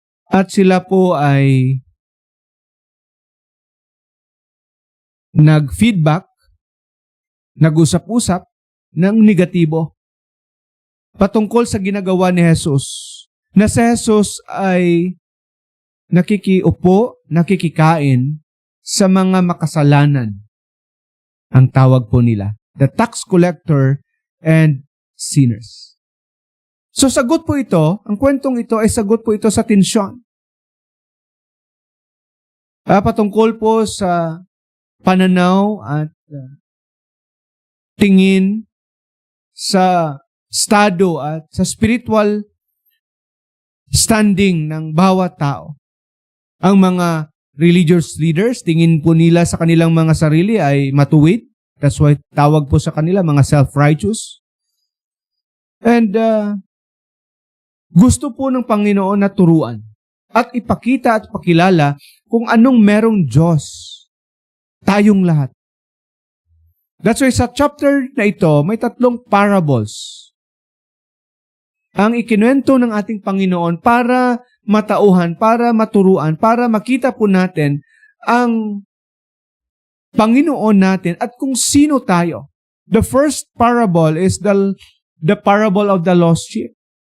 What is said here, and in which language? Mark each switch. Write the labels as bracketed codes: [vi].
[tl] At sila po ay nag-feedback, nag-usap-usap ng negatibo patungkol sa ginagawa ni Jesus, na si Jesus ay nakikiupo, nakikikain sa mga makasalanan. Ang tawag po nila, [en] the tax collector and sinners. [tl] So sagot po ito, ang kwentong ito ay sagot po ito sa tensyon. Patungkol po sa pananaw at tingin sa estado at sa spiritual standing ng bawat tao. Ang mga religious leaders, tingin po nila sa kanilang mga sarili ay matuwid. [en] That's why [tl] tawag po sa kanila mga self-righteous. And gusto po ng Panginoon na turuan at ipakita at pakilala kung anong merong Diyos tayong lahat. [en] That's why [tl] sa chapter na ito, may 3 parables ang ikinuwento ng ating Panginoon para matauhan, para maturuan, para makita po natin ang Panginoon natin at kung sino tayo. [en] The first parable is the parable of the lost sheep.